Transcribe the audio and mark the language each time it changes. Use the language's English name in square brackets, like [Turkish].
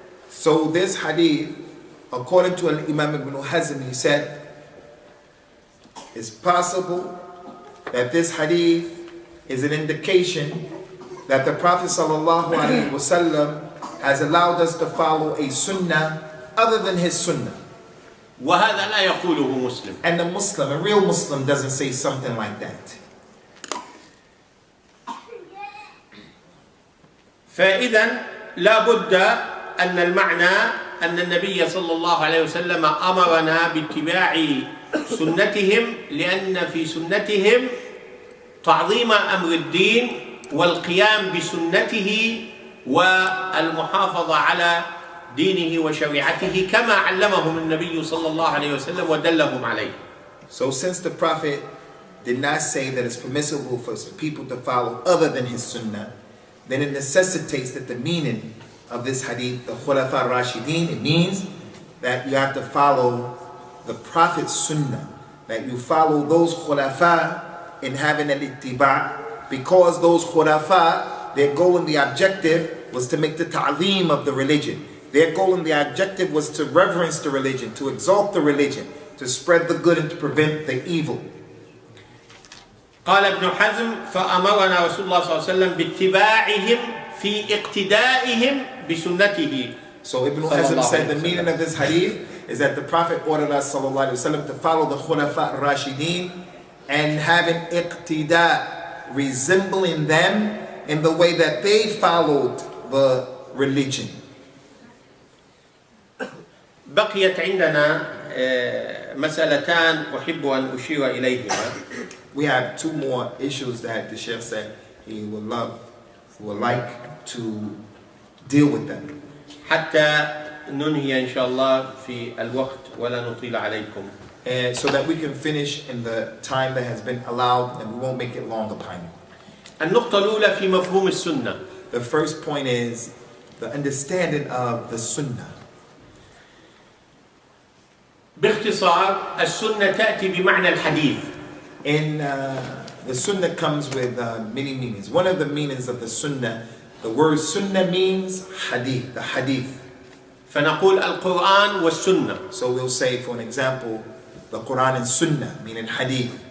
[English] So this hadith, according to Imam ibn Hazm, he said, it's possible that this hadith is an indication that the Prophet sallallahu alaihi wasallam has allowed us to follow a sunnah other than his sunnah. [Arabic] وهذا لا يقوله مسلم. [English] And a real Muslim doesn't say something like that. [Arabic] فإذا لا بد أن المعنى أن النبي صلى الله عليه وسلم أمرنا باتباع سنتهم لأن في سنتهم تعظيم أمر الدين والقيام بسنته والمحافظة على دينه وشريعته كما علمهم النبي صلى الله عليه وسلم ودلهم عليه. [English] So since the Prophet did not say that it's permissible for people to follow other than his sunnah, then it necessitates that the meaning of this hadith, the Khulafa Rashideen, it means that you have to follow the Prophet's sunnah, that you follow those Khulafa in having an ittiba, because those Khulafa, their goal and the objective was to make the ta'zeem of the religion. Their goal and the objective was to reverence the religion, to exalt the religion, to spread the good and to prevent the evil. [Arabic] قال ابن حزم فأمرنا رسول الله صلى الله عليه وسلم باتباعهم في اقتدائهم بسنته. [English] So Ibn Hazm said the meaning of this hadith is that the Prophet ordered us sallallahu alaihi wasallam to follow the Khulafa Rashideen and having iqtida, resembling them in the way that they followed the religion. [Arabic] بقيت عندنا مسألتان أحب أن أشير إليهما. [English] We have two more issues that the Sheikh said he would like to deal with them. [Arabic] حتى ننهي إن شاء الله في الوقت ولا نطيل عليكم. [English] And so that we can finish in the time that has been allowed and we won't make it long upon you. [Arabic] النقطة الأولى في مفهوم السنة. [English] The first point is the understanding of the Sunnah. [Arabic] باختصار السنة تأتي بمعنى الحديث. [English] And the Sunnah comes with many meanings. One of the meanings of the Sunnah, the word Sunnah means hadith, the hadith. [Arabic] فنقول القرآن والسنة. [English] So we'll say, for an example, the Quran and Sunnah, meaning hadith.